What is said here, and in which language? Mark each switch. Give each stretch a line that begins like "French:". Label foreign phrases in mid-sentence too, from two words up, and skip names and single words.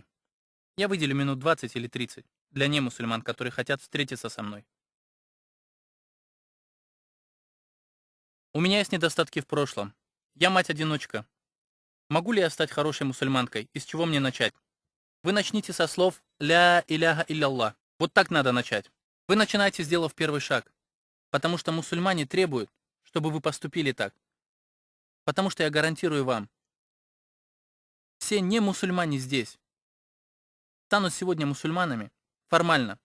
Russian: Я выделю минут 20 или 30 для немусульман, которые хотят встретиться со мной. У меня есть недостатки в прошлом. Я мать-одиночка. Могу ли я стать хорошей мусульманкой? И с чего мне начать? Вы начните со слов
Arabic: «لا إله إلا الله».
Russian: Вот так надо начать. Вы начинаете, сделав первый шаг. Потому что мусульмане требуют, чтобы вы поступили так. Потому что я гарантирую вам, все не мусульмане здесь станут сегодня мусульманами формально.